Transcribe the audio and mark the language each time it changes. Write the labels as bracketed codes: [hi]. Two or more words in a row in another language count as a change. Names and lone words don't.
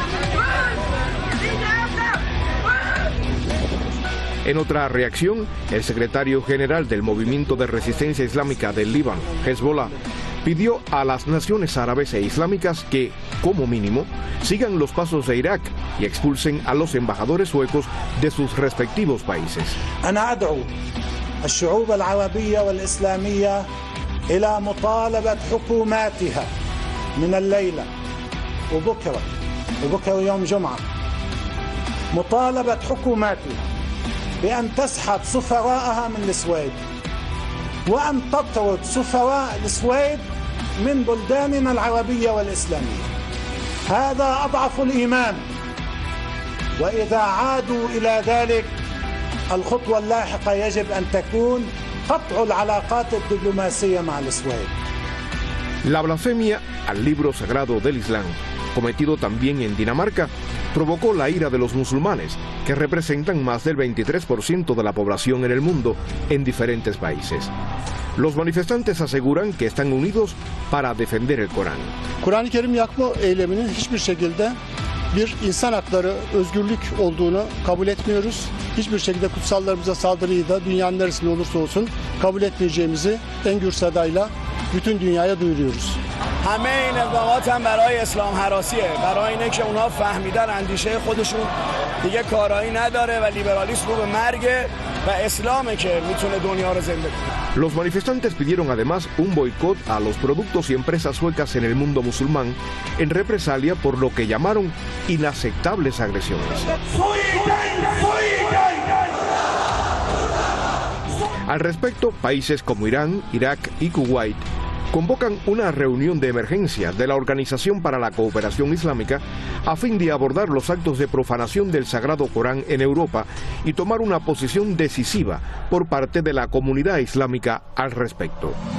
[es] En otra reacción, el secretario general del Movimiento de Resistencia Islámica del Líbano, Hezbollah, pidió a las naciones árabes e islámicas que, como mínimo, sigan los pasos de Irak y expulsen a los embajadores suecos de sus respectivos países. [ar] الشعوب العربية والإسلامية إلى مطالبة حكوماتها من الليلة وبكرة يوم جمعة مطالبة حكوماتها بأن تسحب سفراءها من السويد وأن تطرد سفراء السويد من بلداننا العربية والإسلامية. هذا أضعف الإيمان، وإذا عادوا إلى ذلك الخطوة اللاحقة يجب أن تكون قطع العلاقات الدبلوماسية مع السويد. [es] La blasfemia al libro sagrado del Islam, cometido también en Dinamarca, provocó la ira de los musulmanes, que representan más del 23% de la población en el mundo, en diferentes países. Los manifestantes aseguran que están unidos para defender el Corán. [tr] Kur'an-ı Kerim yakma eyleminin hiçbir şekilde bir insan hakları, özgürlük olduğunu kabul etmiyoruz. Hiçbir şekilde kutsallarımıza saldırıyı da dünyanın neresinde olursa olsun kabul etmeyeceğimizi en gür sedayla bütün dünyaya duyuruyoruz. [fa] همه این اقدامات هم برای اسلام هراسیه، برای اینه که اونها فهمیدن اندیشه خودشون دیگه کارایی نداره و لیبرالیسم رو به مرگ و اسلامه که میتونه دنیا رو زنده کنه. [es] Los manifestantes pidieron además un boicot a los productos y empresas suecas en el mundo musulmán en represalia por lo que llamaron inaceptables agresiones. Al respecto, países como Irán, Irak y Kuwait convocan una reunión de emergencia de la Organización para la Cooperación Islámica a fin de abordar los actos de profanación del Sagrado Corán en Europa y tomar una posición decisiva por parte de la comunidad islámica al respecto.